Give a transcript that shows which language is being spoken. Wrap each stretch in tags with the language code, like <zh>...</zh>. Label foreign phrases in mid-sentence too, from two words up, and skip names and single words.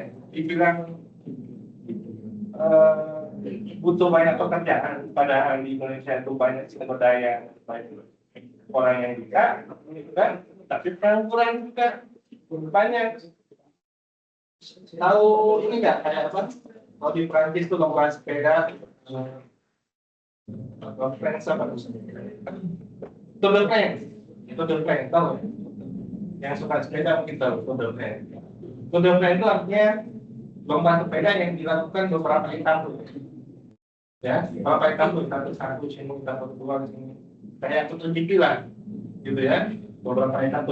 <id>Dibilang butuh banyak pekerjaan, padahal di Indonesia itu banyak sumber daya, banyak orang yang bisa, gitu kan? Tapi pengangguran juga banyak. Tahu ini nggak kayak apa? Kalau di Prancis tuh lomba sepeda, French apa? Tour de France, tahu ya? Yang suka sepeda mungkin tahu Tour de France. Tour de France itu artinya lomba sepeda yang dilakukan beberapa etapa, ya, beberapa etapa satu, sini, etapa kedua, sini, kayak MotoGP lah, gitu ya, beberapa etapa.</id>